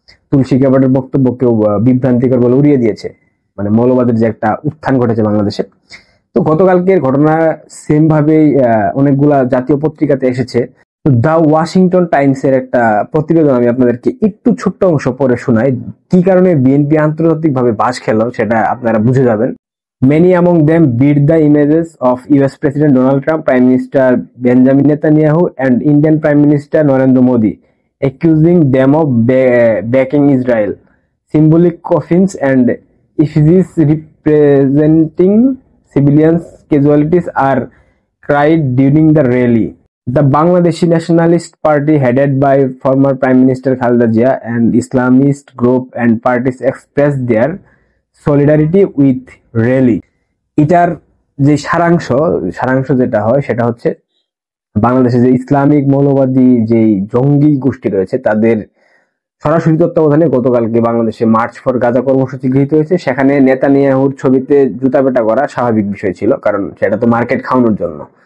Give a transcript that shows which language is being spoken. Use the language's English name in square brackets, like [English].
[Bangla] তুলসী গ্যাবার্ডের বক্তব্যকেও বিভ্রান্তিকর বলে উড়িয়ে দিয়েছে, মৌলবাদের যে একটা উত্থান ঘটেছে বাংলাদেশে। তো গতকালকের ঘটনা সেম ভাবেই অনেকগুলা জাতীয় পত্রিকাতে এসেছে। তো দ্য ওয়াশিংটন টাইমস এর একটা প্রতিবেদন আমি আপনাদেরকে একটু ছোট্ট অংশ পড়ে শোনাই। কি কারণে বিএনপি আন্তর্জাতিক ভাবে বাস খেল সেটা আপনারা বুঝে যাবেন। [English] Many among them beat the images of US President Donald Trump, Prime Minister Benjamin Netanyahu, and Indian Prime Minister Narendra Modi, accusing them of backing Israel. Symbolic coffins and effigies representing civilians' casualties are cried during the rally. The Bangladeshi Nationalist Party, headed by former Prime Minister Khaleda Zia, and Islamist group and parties expressed their solidarity with rally. [Bangla] এটার যে সারাংশ যেটা হয় সেটা হচ্ছে বাংলাদেশে যে Islamic মৌলবাদী যে জঙ্গি গোষ্ঠী রয়েছে তাদের সরাসরি তত্ত্বাবধানে গতকালকে বাংলাদেশে মার্চ ফর গাজা কর্মসূচি গৃহীত হয়েছে। সেখানে নেতানিয়াহুর ছবিতে জুতা পেটা করা স্বাভাবিক বিষয় ছিল, কারণ সেটা তো মার্কেট খাওয়ানোর জন্য।